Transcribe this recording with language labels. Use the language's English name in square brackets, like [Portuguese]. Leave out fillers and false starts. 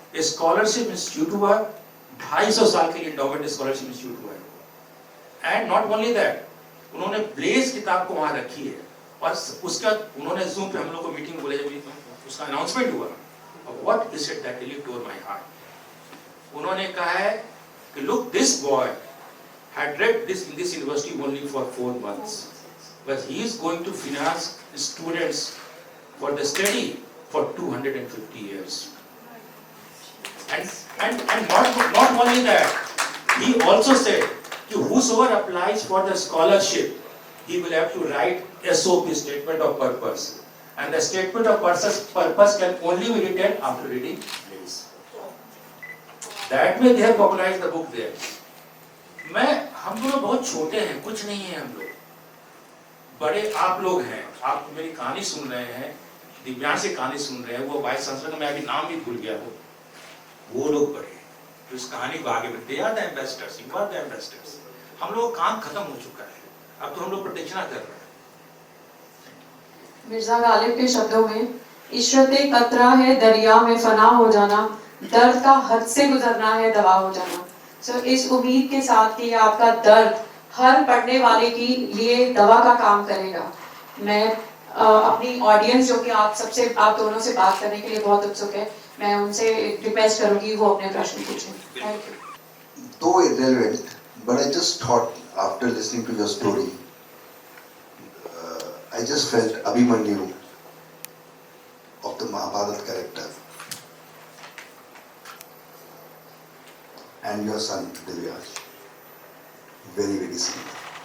[Hindi] Scholarship institute हुआ, 250 साल के लिए एंडोमेंट स्कॉलरशिप इंस्टीट्यूट हुआ। [English] and not only that, [Hindi] उन्होंने ब्लेज किताब को वहां रखी है, और उसका उन्होंने जूम पे हम लोग को मीटिंग बोले, जब उसका अनाउंसमेंट हुआ, [English] What is it that really tore my heart. [Hindi] उन्होंने कहा है कि [English] Look, this boy had read this in this university only for 4 months, but he is going to finance students for the study for 250 years. And not only that, he also said that whosoever applies for the scholarship, he will have to write SOP, statement of purpose, and the statement of purpose can only be written after reading this. That way they have popularized the book there. [Hindi] हम लोग बहुत छोटे हैं, कुछ नहीं है हम लोग, बड़े आप लोग हैं। आप मेरी कहानी सुन रहे हैं, दिव्यांश की कहानी सुन रहे हैं। वो वाइस चांसलर का मैं अभी नाम भी भूल गया हूँ, वो लोग बड़े हैं जो इस कहानी को आगे बढ़ते। याद है ambassadors, [English] You are the ambassadors. [Hindi] हम लोग काम खत्म हो चुका है, अब तो हम लोग प्रतीक्षा कर रहे हैं। मिर्जा गालिब के शब्दों में, इशरते कतरा है दरिया में फना हो जाना, दर्द का हद से गुजरना है दवा हो जाना। सो इस उम्मीद के साथ कि आपका दर्द हर पढ़ने वाले की लिए दवा का काम करेगा, मैं अपनी ऑडियंस जो कि आप दोनों से बात करने के लिए बहुत उत्सुक है, मैं उनसे रिक्वेस्ट करूंगी वो अपने प्रश्न पूछें। [English] Thank you. Though irrelevant, but I just thought after listening to your story, I just felt Abhimanyu of the Mahabharata character and your son Divyansh, very very similar.